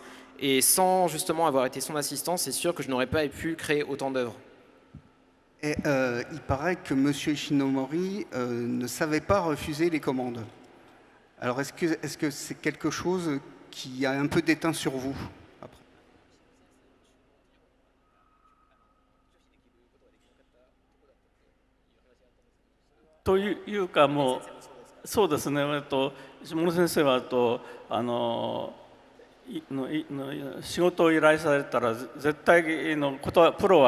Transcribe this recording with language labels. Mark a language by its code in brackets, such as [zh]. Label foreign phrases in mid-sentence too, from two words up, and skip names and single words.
[fr] Et sans justement avoir été son assistant, c'est sûr que je n'aurais pas pu créer autant d'œuvres. Et il paraît que M. Ishinomori ne savait pas refuser les commandes. Alors est-ce que c'est quelque chose qui a un peu déteint sur vous après? [ja] というかもうそうですね、下野先生は仕事を依頼されたら絶対プロは